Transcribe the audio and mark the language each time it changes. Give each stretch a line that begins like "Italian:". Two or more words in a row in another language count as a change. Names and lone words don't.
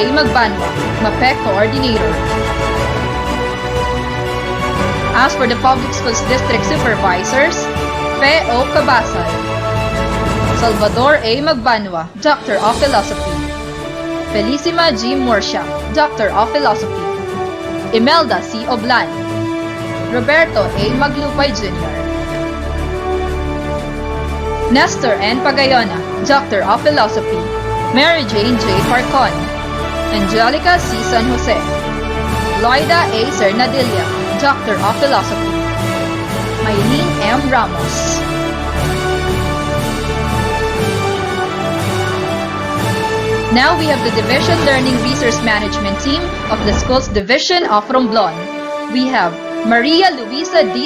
English: Magbanwa, MAPEC Coordinator. As for the Public Schools District Supervisors, Fe O. Cabasal, Salvador A. Magbanwa, Doctor of Philosophy. Felicima G. Murcia, Doctor of Philosophy. Imelda C. Oblan. Roberto A. Maglupay Jr. Nestor N. Pagayona, Doctor of Philosophy. Mary Jane J. Farcon. Angelica C. San Jose. Loida A. Cernadilla, Doctor of Philosophy. Maylene M. Ramos. Now we have the Division Learning Resource Management Team of the Schools Division of Romblon. We have Maria Luisa D.